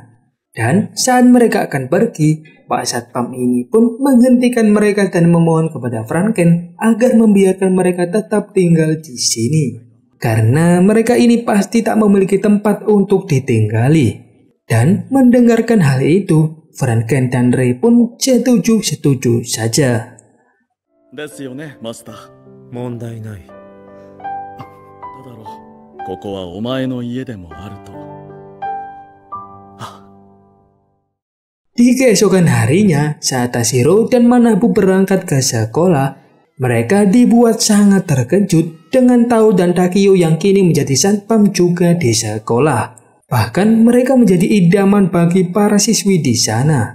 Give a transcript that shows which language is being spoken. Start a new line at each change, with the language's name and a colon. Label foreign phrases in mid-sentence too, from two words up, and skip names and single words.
Indonesian: Dan saat mereka akan pergi, Pak Satpam ini pun menghentikan mereka dan memohon kepada Franken agar membiarkan mereka tetap tinggal di sini. Karena mereka ini pasti tak memiliki tempat untuk ditinggali. Dan mendengarkan hal itu, Franken dan Ray pun setuju saja.
Japanese: ですよね、マスター。問題ない。どうだろう。ここはお前の家でもあると。
Indonesian: Di keesokan harinya, saat Tashiro dan Manabu berangkat ke sekolah, mereka dibuat sangat terkejut dengan Tao dan Takio yang kini menjadi satpam juga di sekolah. Bahkan mereka menjadi idaman bagi para siswi di sana.